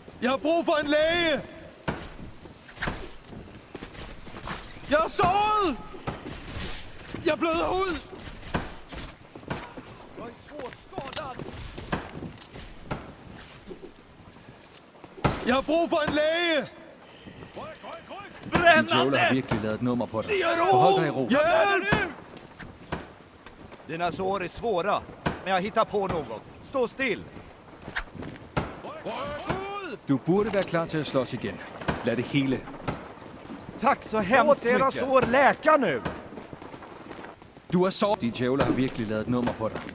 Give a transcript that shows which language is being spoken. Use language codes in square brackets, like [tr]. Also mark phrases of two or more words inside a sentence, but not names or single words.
[da] har brug for en læge! Jeg er såret! Jeg bløder ud! [sv] Jag är svårt skadad! [da] Jeg har brug for en læge! Joel har virkelig lavet et nummer på dig. Forhold dig i ro. Hjælp! [sv] Dina sår är svåra, men jag hittar på något. Stå still! [da] Du burde være klar til at slås igen. Lad det hele. [sv] Tack så hemskt mycket! Låt era sår läka nu! [da] Du er såret. De Joel har virkelig lavet et nummer på dig.